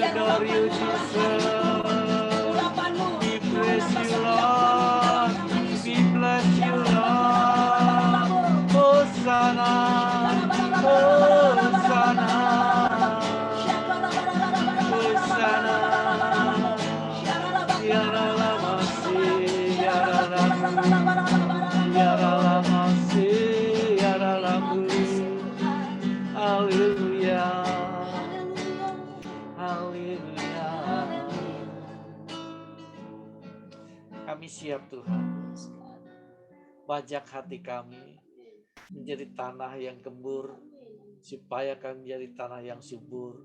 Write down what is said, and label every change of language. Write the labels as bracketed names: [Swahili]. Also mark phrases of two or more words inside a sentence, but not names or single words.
[English] adore you, Jesus. We praise you, Lord. We bless you, Lord. Hosanna, Hosanna, Hosanna. Yaralamasi, yaralamasi, yaralamu. [Indonesian] Haleluya, haleluya. Kami siap Tuhan, bajak hati kami menjadi tanah yang gembur, supaya kami menjadi tanah yang subur.